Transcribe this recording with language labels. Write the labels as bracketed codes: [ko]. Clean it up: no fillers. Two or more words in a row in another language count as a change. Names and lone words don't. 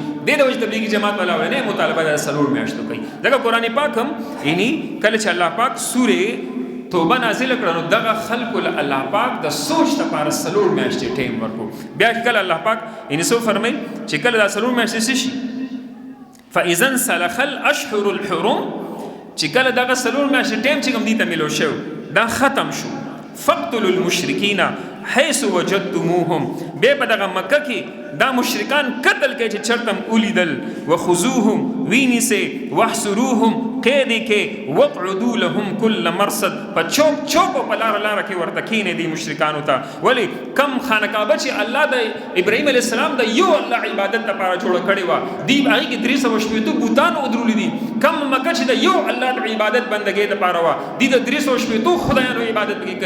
[ps] دې د وجې تبلیغي جماعت والا وایي نه مطالبه دا څلور میاشتو کوي. ځکه قرآن پاک هم یعنې کله چې الله پاک سورې توبه نازله کړه نو دغه خلکو له الله پاک د سوچ لپاره څلور میاشتې ټایم ورکړو. [ar] بیا کله الله پاک یعنې څه فرمایي چې کله دا څلور میاشتې څه شي فاذا انسلخ الاشهر الحرم، [ps] چې کله دغه څلور میاشتې ټایم چې کوم دې ته میلو شو دا ختم شو، [ar] فقتلوا المشرکین حيث وجدتموهم، [ps] بیا په دغه مکه کې دا مشرکان قتل کوي چې چرته هم ولیدل، وخذوهم وینیسئ، واحصروهم قید کې، [ar] وقعدوا لهم كل مرصد، [ps] په چوک چوک او په لاره لاره کې ورته کښېنئ دې مشرکانو ته. ولې کم خانقابه چې الله د ابراهیم علیه السلام د یو الله عبادت لپاره جوړه کړې وه، دوی هغې کې 380 بوتان ودرولي دي. کم مکه چې د یو الله د عبادت بندګۍ لپاره وه، دوی د 380 خدایانو عبادت پکې کوي.